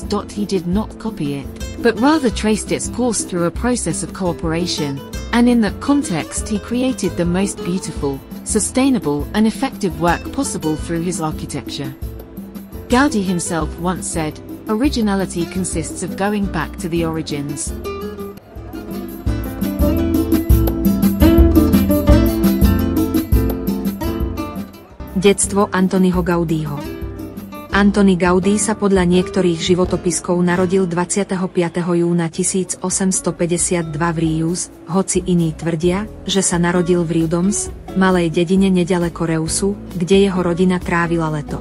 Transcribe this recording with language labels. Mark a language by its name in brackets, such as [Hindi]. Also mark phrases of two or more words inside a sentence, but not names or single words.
[English] He did not copy it, but rather traced its course through a process of cooperation, and in that context he created the most beautiful, sustainable and effective work possible through his architecture. Gaudí himself once said, "Originality consists of going back to the origins." [Slovak] Detstvo Antoniho Gaudího. Antoni Gaudí sa podľa niektorých životopiskov narodil 25. júna 1852 v Rius, hoci iní tvrdia, že sa narodil v Riudoms, malej dedine nedaleko Reusu, kde jeho rodina trávila leto.